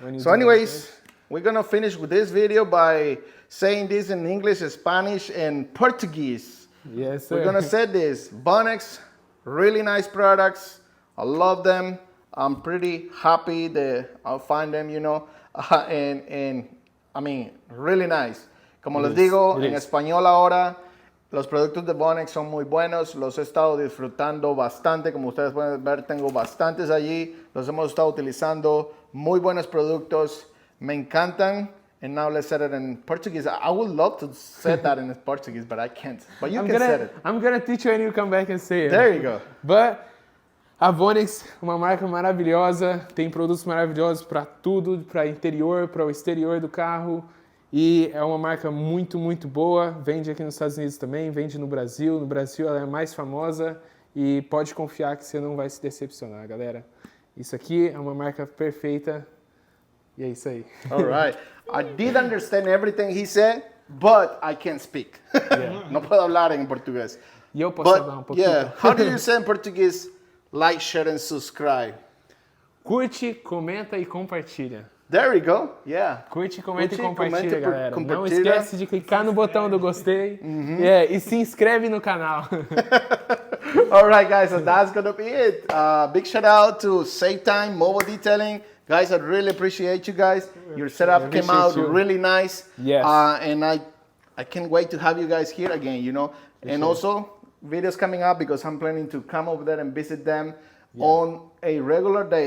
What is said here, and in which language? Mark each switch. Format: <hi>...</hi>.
<en>So anyways, we're gonna finish with this video by saying this in English, Spanish, and Portuguese. Yes, sir. We're gonna say this: Vonixx, really nice products. I love them. I'm pretty happy that I'll find them, you know, and I mean, really nice.</en> <es>Como les digo en español ahora, los productos de Vonixx son muy buenos. Los he estado disfrutando bastante. Como ustedes pueden ver, tengo bastantes allí. Los hemos estado utilizando. Muy buenos productos. Me encantan.</es> <en>And now let's say it in Portuguese. I would love to say that in Portuguese, but I can't. But you can say it. I'm gonna teach you and you come back and say it. There you go.</en> <pt>But a Vonixx, uma marca maravilhosa, tem produtos maravilhosos para tudo, para interior, para o exterior do carro. E é uma marca muito, muito boa. Vende aqui nos Estados Unidos também, vende no Brasil. No Brasil ela é a mais famosa e pode confiar que você não vai se decepcionar, galera. Isso aqui é uma marca perfeita. E é isso aí.</pt> <en>All right. I did understand everything he said, but I can't speak. Yeah.</en> <es>No puedo hablar en portugués.</es> <pt>E eu posso falar pouquinho.</pt> <en>Yeah, how do you say in Portuguese? Like, share, and subscribe.</en> <pt>Curte, comenta e compartilha.</pt> <en>There we go. Yeah.</en> <pt>Curte, comenta Curte, e compartilha, comenta, galera. Não compartilha. esquece de clicar no botão do gostei. E se inscreve no canal.</pt> <en>All right, guys, so that's going to be it. Big shout out to Save Time Mobile Detailing. Guys, I really appreciate you guys. Your setup came out really nice. Yes. And I can't wait to have you guys here again, you know. And also, videos coming up because I'm planning to come over there and visit them on a regular day.</en>